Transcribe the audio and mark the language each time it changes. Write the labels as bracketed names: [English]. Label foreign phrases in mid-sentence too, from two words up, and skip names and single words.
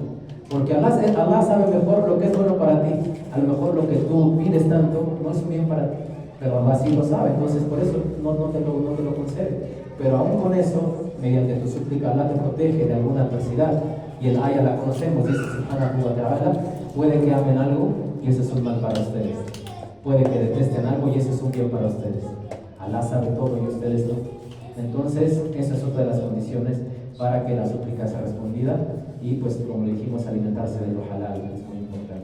[Spanish] Porque Allah sabe mejor lo que es bueno para ti. A lo mejor lo que tú pides tanto no es bien para ti, pero Allah sí lo sabe. Entonces por eso no te lo concede. Pero aún con eso, mediante tu súplica, Allah te protege de alguna adversidad. Y el ayah la conocemos, dice [Arabic] سبحانه وتعالى, [Spanish] puede que amen algo y eso es un mal para ustedes. Puede que detesten algo y eso es un bien para ustedes. Allah sabe todo y ustedes no. Entonces, esa es otra de las condiciones para que la súplica sea respondida, y pues como le dijimos, alimentarse de lo halal es muy importante.